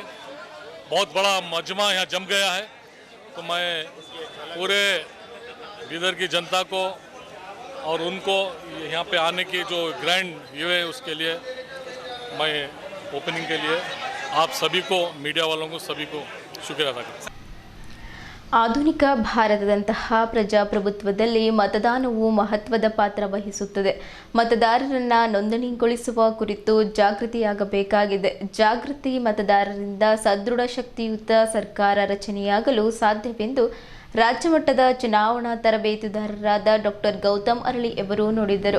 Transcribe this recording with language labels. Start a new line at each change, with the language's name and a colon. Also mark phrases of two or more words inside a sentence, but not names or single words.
Hindi: बहुत बड़ा मजमा यहाँ जम गया है। तो मैं पूरे बिदर की जनता को और उनको यहाँ पे आने की जो
English: grand view
Hindi: है उसके लिए मैं ओपनिंग के लिए आप सभी को, मीडिया वालों को, सभी को शुक्रिया अदा करता हूँ।
Kannada: ಆಧುನಿಕ ಭಾರತದಂತಹ ಪ್ರಜಾಪ್ರಭುತ್ವದಲ್ಲಿ ಮತದಾನವು ಮಹತ್ವದ ಪಾತ್ರ ವಹಿಸುತ್ತದೆ. ಮತದಾರರನ್ನು ನೋಂದಣಿಗೊಳಿಸುವ ಕುರಿತು ಜಾಗೃತಿಯಾಗಬೇಕಾಗಿದೆ. ಜಾಗೃತಿ ಮತದಾರರಿಂದ ಸದೃಢ ಶಕ್ತಿಯುತ ಸರ್ಕಾರ ರಚನೆಯಾಗಲು ಸಾಧ್ಯವೆಂದು ರಾಜ್ಯ ಮಟ್ಟದ ಚುನಾವಣಾ ತರಬೇತುದಾರರಾದ ಡಾಕ್ಟರ್ ಗೌತಮ್ ಅರಳಿ ಅವರು ನುಡಿದರು.